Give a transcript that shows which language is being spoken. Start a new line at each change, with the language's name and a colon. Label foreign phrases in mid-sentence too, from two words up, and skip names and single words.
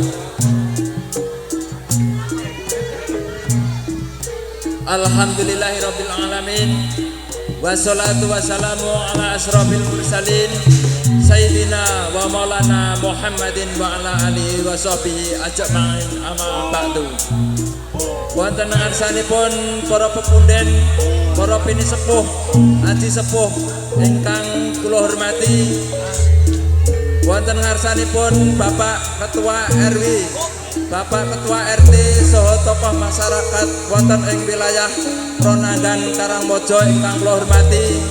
Arabic: الحمد لله رب العالمين. والصلاة والسلام على أشرف المرسلين سيدنا ومولانا محمد وعلى آله وصحبه أجمعين أما بعد.
Javanese: Wonten ngarsanipun para pepunden, para pinisepuh, aji sepuh ingkang kula hormati. Wonten ngarsanipun Bapak Ketua RW, Bapak Ketua RT saha tokoh masyarakat wonten ing wilayah Pronanggan Karangmojo ingkang kula hormati.